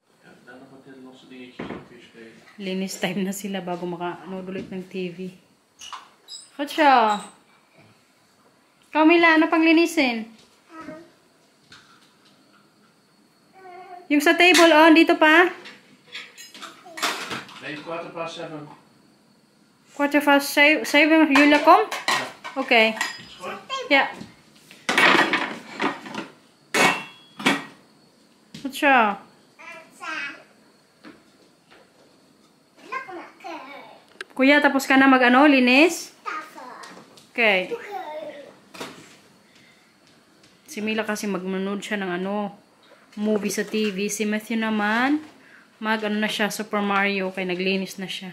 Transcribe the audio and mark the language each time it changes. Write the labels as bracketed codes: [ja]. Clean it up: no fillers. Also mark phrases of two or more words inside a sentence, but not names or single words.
[tl] Linis time na sila bago makanood ulit ng TV. Coach, ikaw Mila, ano pang linisin? Yung sa table, oh, dito pa? [nl] Nee, 7:15. 7:15, Julia, kom? Okay. Ja. Goed zo. [tl] Kuya, tapos ka na mag-ano, linis? Okay. Si Mila kasi magmanood siya ng ano, movie sa TV. Si Matthew naman, mag-ano na siya, Super Mario, kaya naglinis na siya.